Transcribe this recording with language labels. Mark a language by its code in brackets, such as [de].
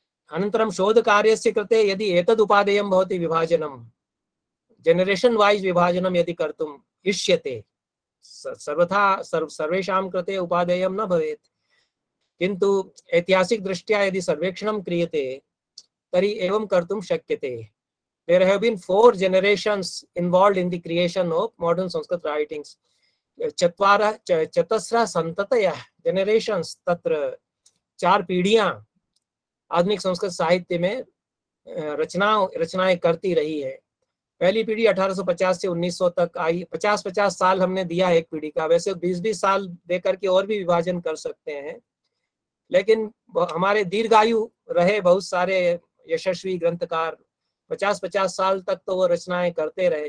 [sa] अनन्तरं शोधकार्यस्य कृते यदि एतद् उपादेयं भवति, विभाजनं [en] generation wise [sa] विभाजनं यदि कर्तुम् इष्यते, सर्वथा सर्वेषां कृते उपादेयं न भवेत्, किन्तु ऐतिहासिक दृष्ट्या यदि सर्वेक्षणं क्रियते तर्हि एवं कर्तुं शक्यते। [en] There have been 4 generations involved in the creation of modern Sanskrit writings. [sa] चतस्रः सन्ततयः [hi] generations, तत्र 4 पीढ़ियां आधुनिक संस्कृत साहित्य में रचनाएं करती रही है। पहली पीढ़ी 1850 से 1900 तक आई। 50-50 साल हमने दिया एक पीढ़ी का, वैसे 20-20 साल देकर के और भी विभाजन कर सकते हैं, लेकिन हमारे दीर्घायु रहे बहुत सारे यशस्वी ग्रंथकार 50-50 साल तक तो वो रचनाएं करते रहे।